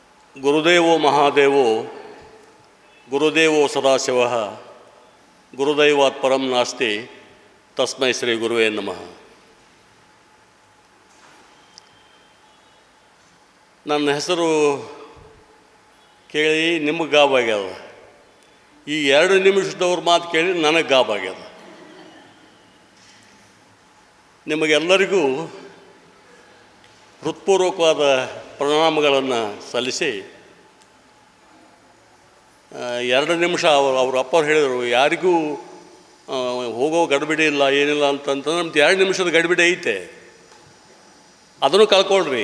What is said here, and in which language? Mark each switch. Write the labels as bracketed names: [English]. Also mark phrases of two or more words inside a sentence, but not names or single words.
[Sanskrit] ಗುರುದೇವೋ ಮಹಾದೇವೋ ಗುರುದೇವೋ ಸದಾಶಿವ ಗುರುದೈವಾತ್ ಪರಂ ನಾಸ್ತಿ ತಸ್ಮೈ ಶ್ರೀ ಗುರುವೇ ನಮಃ. [Kannada] ನನ್ನ ಹೆಸರು ಕೇಳಿ ನಿಮಗೆ ಗಾಬಾಗ್ಯದ. ಈ 2 ನಿಮಿಷದವ್ರ ಮಾತು ಕೇಳಿ ನನಗೆ ಗಾಬಾಗ್ಯದ. ನಿಮಗೆಲ್ಲರಿಗೂ ಹೃತ್ಪೂರ್ವಕವಾದ ಪ್ರಣಾಮಗಳನ್ನು ಸಲ್ಲಿಸಿ, 2 ನಿಮಿಷ ಅವ್ರ ಅಪ್ಪವ್ರು ಹೇಳಿದರು, ಯಾರಿಗೂ ಹೋಗೋ ಗಡಿಬಿಡಿ ಇಲ್ಲ ಏನಿಲ್ಲ ಅಂತಂತಂದ್ರೆ ನಮ್ದು 2 ನಿಮಿಷದ ಗಡಿಬಿಡಿ ಐತೆ, ಅದನ್ನು ಕಳ್ಕೊಳ್ರಿ.